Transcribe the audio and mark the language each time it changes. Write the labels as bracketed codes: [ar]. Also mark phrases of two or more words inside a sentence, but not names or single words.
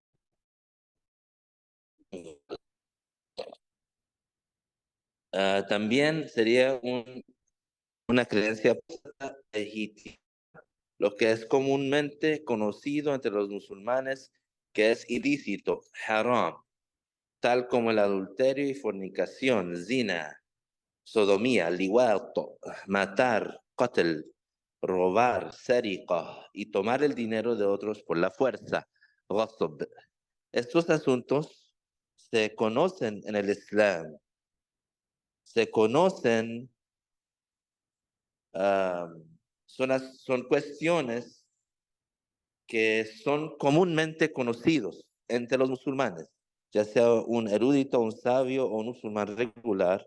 [es] También sería una creencia legítima, lo que es comúnmente conocido entre los musulmanes que es ilícito, haram, tal como el adulterio y fornicación, zina, sodomía, liwato, matar, qatl, robar, sariqa y tomar el dinero de otros por la fuerza, ghasb. Estos asuntos se conocen en el Islam, se conocen, ah, son cuestiones que son comúnmente conocidos entre los musulmanes, ya sea un erudito, un sabio o un musulmán regular.